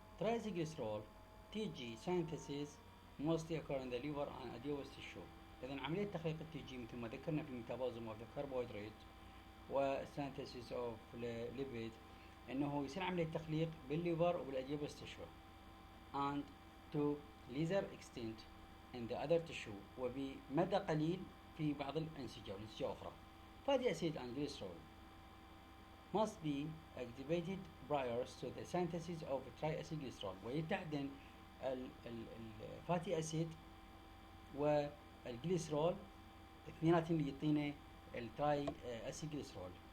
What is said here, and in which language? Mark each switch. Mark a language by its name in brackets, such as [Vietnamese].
[English] Triacylglycerol TG synthesis mostly occur in the liver and adipose tissue. [Arabic] إذا عملية تخليق التي جي مثل ما ذكرنا في [English] metabolism of the carbohydrate synthesis of lipid [Arabic] إنه يصير عملية تخليق بالليفر وبالاديبوس [English] tissue and to lesser extent in the other tissue [Arabic] وبمدى قليل في بعض الأنسجة والأنسجة أخرى. [English] Fatty acid and glycerol must be activated prior to the synthesis of triacylglycerol [Arabic] ويتعدن الفاتي أسيد والجليسرول اثنيناتهم اللي يعطينا التراي أسيلجليسرول.